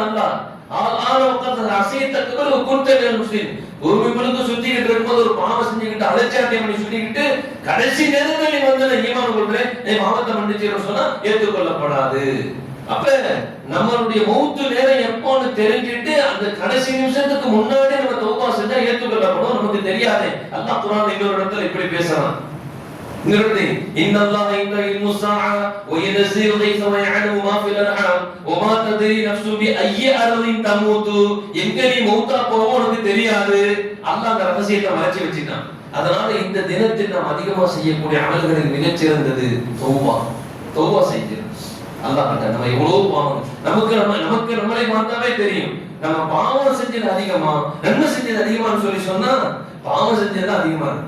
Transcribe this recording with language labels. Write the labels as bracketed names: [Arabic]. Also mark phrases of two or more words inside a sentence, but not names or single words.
[Tamil] அல்லாஹ் பூமி முழுக்க சுத்திக்கிட்டு இருக்கும்போது ஒரு பாவம் செஞ்சுக்கிட்டு அலட்சியம் பண்ணி சுத்திக்கிட்டு கடைசி நேரத்தில் நீ வந்து ஈமான் கொள்றேன், நீ பாவத்தை மன்னிச்சிரு சொன்னா ஏற்றுக்கொள்ளப்படாது. அப்ப நம்மளுடைய மௌத்து நேரம் எப்போன்னு தெரிஞ்சுட்டு அந்த கடைசி நிமிஷத்துக்கு முன்னாடி நம்ம தௌபா செஞ்சா ஏற்றுக்கொள்ளப்படும். நமக்கு தெரியாதே. அல்லாஹ் குர்ஆன்ல இன்னொரு இடத்துல இப்படி பேசுறான். [Arabic] إن الله عنده علم الساعة وينزل الغيث ويعلم ما في الأرحام وما تدري نفس بأي أرض تموت. [Tamil] எங்க நீ மௌத்தா போவோ உனக்கு தெரியாது. அல்லாஹ் அந்த ரகசியத்தை மறைச்சு வச்சிட்டான். அதனால இந்த தினத்தில் நாம் அதிகமா செய்யக்கூடிய அமல்களில் மிகச் சிறந்தது தௌபா. தௌபா செய்யணும். அல்லாஹ் கிட்ட நம்ம எவ்வளவு பாவம், நமக்கு நம்மளை பார்த்தாவே தெரியும். நம்ம பாவம் செஞ்சது அதிகமா நன்மை செஞ்சது அதிகமான்னு சொல்லி சொன்னா பாவம் செஞ்சது அதிகமா இருக்கு.